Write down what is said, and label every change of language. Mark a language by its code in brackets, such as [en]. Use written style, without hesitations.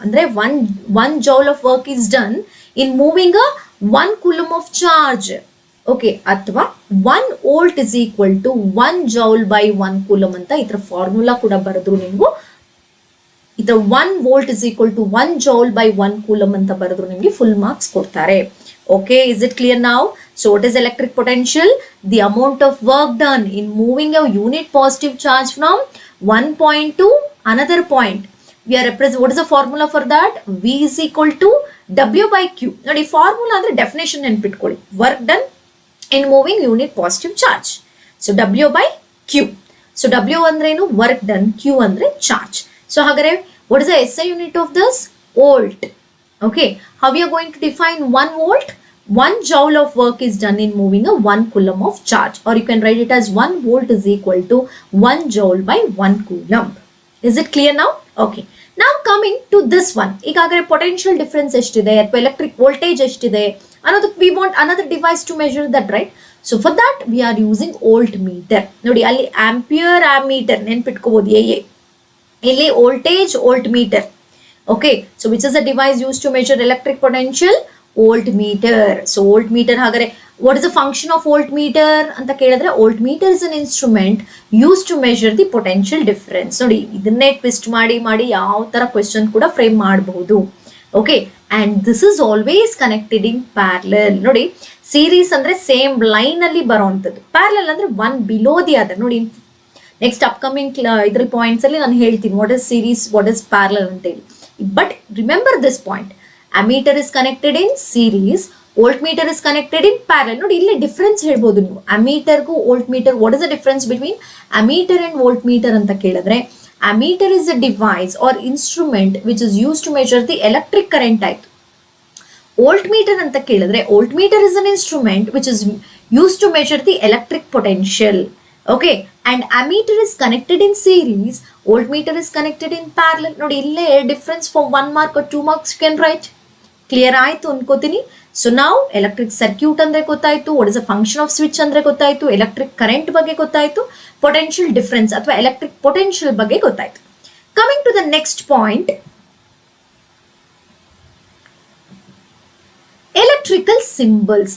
[en] ಅಂದ್ರೆ 1 joule of work is done in moving 1 coulomb of charge. [kn] Okay, ಅಥವಾ [en] 1 volt is equal to 1 joule by 1 coulomb [kn] ಅಂತ ಇದ್ರ formula ಕೂಡ ಬರೆದ್ರು ನೀವು. ಇದು [en] 1 volt is equal to 1 joule by 1 coulomb [kn] ಅಂತ ಬರೆದ್ರು ನಿಮಗೆ ಫುಲ್ ಮಾರ್ಕ್ಸ್ ಕೊಡ್ತಾರೆ. [en] Okay, is it clear now? So what is electric potential? The amount of work done in moving a unit positive charge from one point to another point. We are represent. What is the formula for that? V is equal to W by Q. Now the formula ಅಂದ್ರೆ definition [kn] ನೆನ್ಪಿಟ್ಕೊಳ್ಳಿ. [en] Work done in moving unit positive charge. So W by Q. [kn] So W ಅಂದ್ರೆ ಏನು, work done, Q ಅಂದ್ರೆ charge. [en] So ಹಾಗಾದ್ರೆ what is the SI unit of this? Volt. Okay, how we are going to define 1 volt? 1 joule of work is done in moving a 1 coulomb of charge, or you can write it as 1 volt is equal to 1 joule by 1 coulomb. Is it clear now? Okay. Now coming to this one, ಈಗಾಗಲೇ potential difference ಎಷ್ಟಿದೆ ಅಥವಾ electric voltage ಎಷ್ಟಿದೆ ಅನ್ನೋದು we want another device to measure that, right? So for that we are using voltmeter. [kn] ನೋಡಿ ಅಲ್ಲಿ ampere ammeter ನೆನ್ಪಿಟ್ಕೋಬಹುದು, ಇಲ್ಲಿ voltage voltmeter. [en] Okay, so which is a device used to measure electric potential? Voltmeter. So voltmeter ಹಾಗಾದ್ರೆ what is the function of voltmeter ಅಂತ ಕೇಳಿದ್ರೆ, voltmeter is an instrument used to measure the potential difference. [kn] ನೋಡಿ ಇದನ್ನೇ twist ಮಾಡಿ ಯಾವ ತರ question ಕೂಡ frame ಮಾಡಬಹುದು. [en] Okay, and this is always connected in parallel. [kn] ನೋಡಿ ಸೀರೀಸ್ ಅಂದ್ರೆ ಸೇಮ್ ಲೈನ್ ಅಲ್ಲಿ ಬರುವಂತದ್ದು, ಪ್ಯಾರಲಲ್ ಅಂದ್ರೆ [en] One below the other. [kn] ನೋಡಿ ನೆಕ್ಸ್ಟ್ ಅಪ್ಕಮಿಂಗ್ ಇದ್ರ ಪಾಯಿಂಟ್ಸ್ ಅಲ್ಲಿ ನಾನು ಹೇಳ್ತೀನಿ [en] what is series, what is parallel [kn] ಅಂತ ಹೇಳಿ. [en] But remember this point, ammeter is connected in series, voltmeter is connected in parallel. [kn] ನೋಡಿ ಇಲ್ಲಿ ಡಿಫರೆನ್ಸ್ ಹೇಳ್ಬೋದು ನೀವು, ammeter ಗೂ voltmeter. [en] What is the difference between ammeter and voltmeter ಅಂತ ಕೇಳಿದ್ರೆ, ammeter is a device or instrument which is used to measure the electric current ಆಯ್ತು. voltmeter ಅಂತ ಕೇಳಿದ್ರೆ, voltmeter is an instrument which is used to measure the electric potential. Okay, and ammeter is connected in series, voltmeter is connected in parallel. ನೋಡಿ ಇಲ್ಲೇ difference for 1 mark or 2 marks you can write. [kn] Clear ಆಯ್ತು ಅನ್ಕೋತೀನಿ. So ನಾವು electric circuit ಅಂದ್ರೆ ಗೊತ್ತಾಯ್ತು, [en] what is a function of switch [kn] ಅಂದ್ರೆ ಗೊತ್ತಾಯ್ತು, electric current ಬಗ್ಗೆ ಗೊತ್ತಾಯ್ತು, ಪೊಟೆನ್ಷಿಯಲ್ ಡಿಫರೆನ್ಸ್ ಅಥವಾ ಎಲೆಕ್ಟ್ರಿಕ್ ಪೊಟೆನ್ಷಿಯಲ್ ಬಗ್ಗೆ ಗೊತ್ತಾಯ್ತು. [en] Coming to the next point, electrical symbols.